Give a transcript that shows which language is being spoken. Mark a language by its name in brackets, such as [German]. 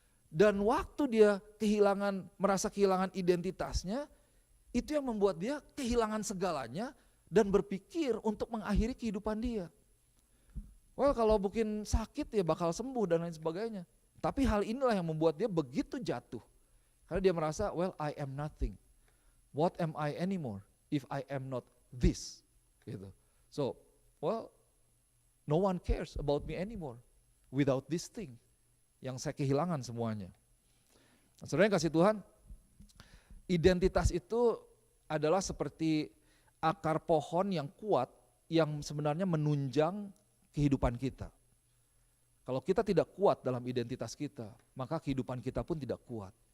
[Indonesian] Dan waktu dia merasa kehilangan identitasnya, itu yang membuat dia kehilangan segalanya dan berpikir untuk mengakhiri kehidupan dia. Well, kalau mungkin sakit ya bakal sembuh dan lain sebagainya. Tapi hal inilah yang membuat dia begitu jatuh. [English] Karena dia merasa, well, I am nothing. What am I anymore if I am not this? Gitu. So, well, no one cares about me anymore without this thing. [Indonesian] Yang saya kehilangan semuanya. Saudara yang kasih Tuhan, identitas itu adalah seperti akar pohon yang kuat yang sebenarnya menunjang kehidupan kita. Kalau kita tidak kuat dalam identitas kita, maka kehidupan kita pun tidak kuat.